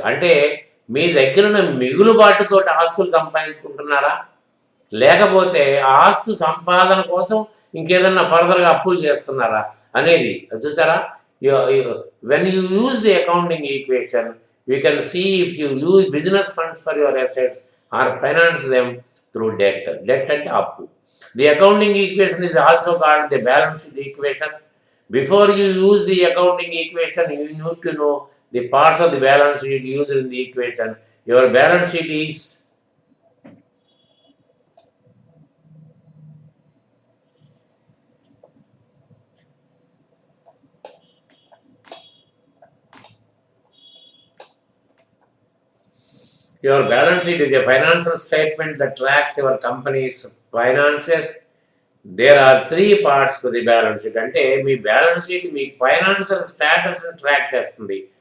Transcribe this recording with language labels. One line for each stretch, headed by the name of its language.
Telugu: అంటే మీ దగ్గర మిగులుబాటుతో ఆస్తులు సంపాదించుకుంటున్నారా, లేకపోతే ఆ ఆస్తు సంపాదన కోసం ఇంకేదన్నా ఫర్దర్గా అప్పులు చేస్తున్నారా అనేది చూసారా.
English: When you use the accounting equation you can see if you use business funds for your assets or finance them through debt. Debt
Telugu: అంటే అప్పు.
English: The accounting equation is also called the balance sheet equation. Before you use the accounting equation, you need to know the parts of the balance sheet used in the equation. Your balance sheet is Your balance sheet is a financial statement that tracks your company's finances. There are 3 parts to the balance sheet.
Telugu: అంటే మీ balance sheet మీ financial స్టేటస్ని track చేస్తుంది.